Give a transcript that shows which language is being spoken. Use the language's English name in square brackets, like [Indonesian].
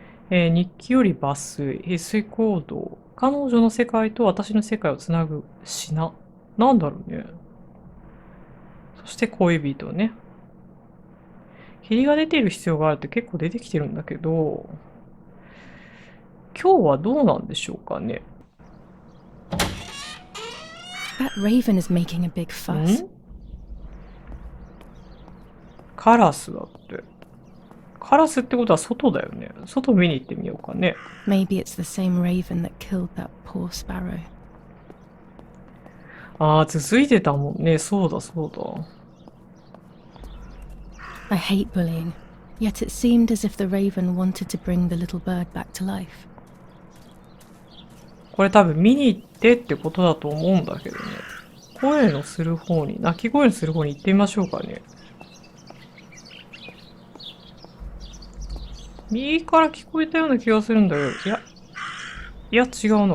[Japanese] 日記より抜粋、必須行動、彼女の世界と私の世界をつなぐ品。なんだろうね。そして恋人ね。霧が出ている必要があるって結構出てきてるんだけど、今日はどうなんでしょうかね。 [English] That raven is making a big fuss. [Japanese] カラスだって。カラスってことは外だよね。外見に行ってみようかね。 [English] Maybe it's the same raven that killed that poor sparrow. [Japanese] ああ、続いてたもんね。そうだそうだ。 [English] I hate bullying, yet it seemed as if the raven wanted to bring the little bird back to life. [Japanese] これ多分見に行ってってことだと思うんだけどね。声のする方に、鳴き声のする方に行ってみましょうかね。右から聞こえたような気がするんだけど、いや違うな。